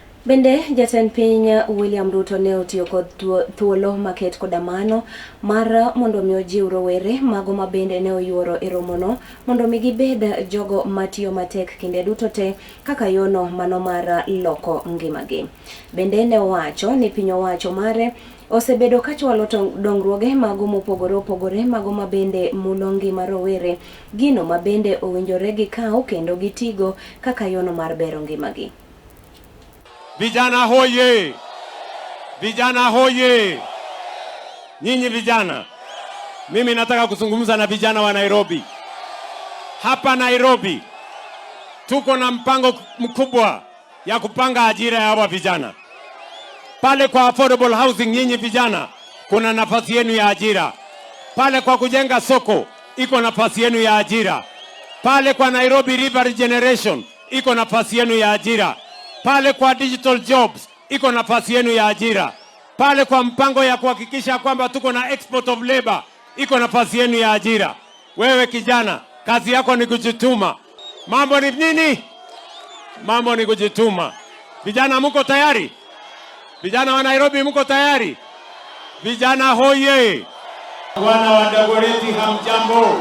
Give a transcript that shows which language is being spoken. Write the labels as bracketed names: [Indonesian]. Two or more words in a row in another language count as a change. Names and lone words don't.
[Luo (Kenya and Tanzania)] Bende jatend piny William Ruto ne otiyo kod thuolo maket koda mano mar mondo mi ojiw rowere mago ma bende ne oyuoro e romono mondo mi gibed jogo matiyo matek kinde duto te kaka yono mano mar loko ngimagi. Bende ne owacho ni piny owacho mare osebedo ka chwalo dongruoge mago mopogore opogore mago ma bende mulo ngima rowere, gino ma bende owinjore gikaw kendo gitigo kaka yono mar bero ngimagi. [Swahili] Vijana hoye! Vijana hoye! Nyinyi vijana, mimi nataka kuzungumza na vijana wa Nairobi. Hapa Nairobi tuko na mpango mkubwa ya kupanga ajira ya hawa vijana. Pale kwa [English] affordable housing, [Swahili] nyinyi vijana, kuna nafasi yenu ya ajira. Pale kwa kujenga soko, iko nafasi yenu ya ajira. Pale kwa Nairobi River Regeneration, iko nafasi yenu ya ajira. Pale kwa [English] digital jobs, [Swahili] iko nafasi yenu ya ajira. Pale kwa mpango ya kuhakikisha kwamba tuko na [English] export of labor, [Swahili] iko nafasi yenu ya ajira. Wewe kijana, kazi yako ni kujituma. Mambo ni nini? Mambo ni kujituma. Vijana mko tayari? Vijana wa Nairobi mko tayari? Vijana hoye! Wana wa Dagoretti hamjambo.